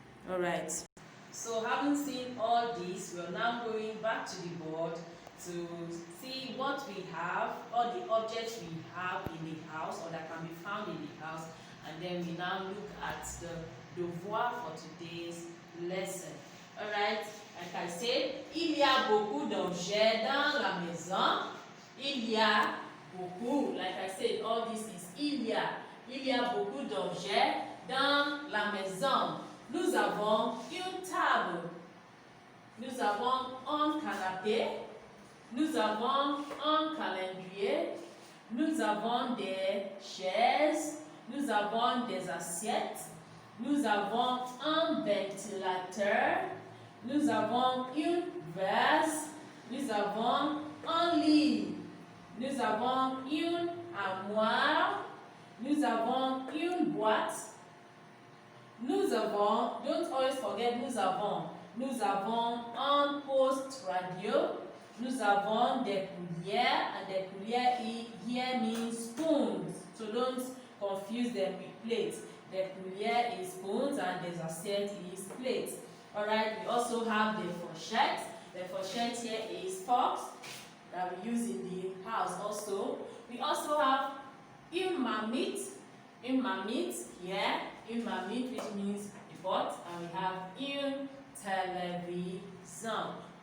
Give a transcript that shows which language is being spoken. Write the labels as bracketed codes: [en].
[en] Alright, so having seen all this, we are now going back to the board to see what we have, all the objects we have in the house or that can be found in the house, and then we now look at the devoir for today's lesson. Alright, like I said, [fr] il y a beaucoup d'objets dans la maison. Il y a beaucoup, [en] like I said, all this is [fr] il y a beaucoup d'objets dans la maison. Nous avons une table, nous avons un canapé, nous avons un calendrier, nous avons des chaises, nous avons des assiettes, nous avons un ventilateur, nous avons une vase, nous avons un lit, nous avons une armoire, nous avons une boîte, nous avons, [en] don't always forget [fr] nous avons un poste radio, nous avons des cuillères, [en] and the cuillère here means spoons, so don't confuse them with plates. The cuillère is spoons and the assiette is plates. Alright, we also have the fourchette. The fourchette here is forks that we use in the house also. We also have une marmite here, une marmite, which means a pot, and we have une télévision.